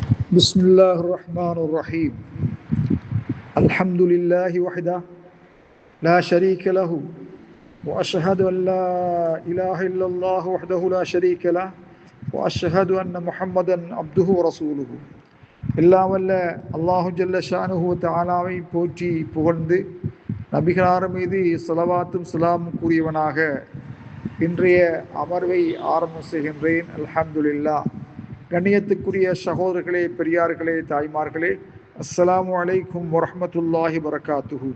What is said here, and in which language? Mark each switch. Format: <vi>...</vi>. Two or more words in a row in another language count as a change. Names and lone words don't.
<ar>بسم الله الرحمن الرحيم الحمد لله وحده لا شريك له وأشهد أن لا إله إلا الله وحده لا شريك له وأشهد أن محمدا عبده ورسوله</ar> <ta>எல்லாம் வல்ல</ta> <ar>الله جل شأنه</ar> <ta>தஆலாவை போற்றி புகழ்ந்து நபிகளார் மீது ஸலவாத்தும் ஸலாமும் கூறியவனாக இன்றைய அமர்வை ஆரம்பம் செய்கின்றேன்.</ta> <ar>அல்ஹம்துலில்லாஹ்.</ar> <ta>கண்ணியத்துக்குரிய சகோதரர்களே, பெரியார்களே, தாய்மார்களே,</ta> <ar>السلام عليكم ورحمة الله وبركاته.</ar>